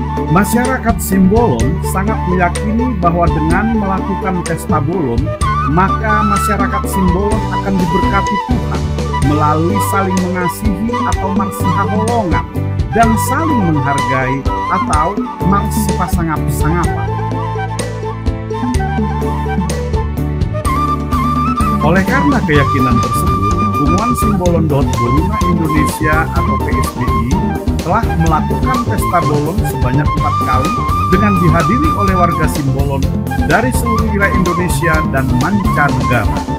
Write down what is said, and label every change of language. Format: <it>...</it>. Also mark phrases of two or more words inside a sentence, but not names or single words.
<id>Masyarakat Simbolon sangat meyakini bahwa dengan melakukan pesta bolon, maka masyarakat Simbolon akan diberkati Tuhan melalui saling mengasihi atau</id> <btk>marsi haholongan</btk> <id>dan saling menghargai atau</id> <btk>marsi pasangap-sangapan.</btk> <id>Oleh karena keyakinan tersebut, Punguan Simbolon Boruna Indonesia atau PSBI telah melakukan pesta bolon sebanyak 4 kali dengan dihadiri oleh warga Simbolon dari seluruh wilayah Indonesia dan mancanegara.</id>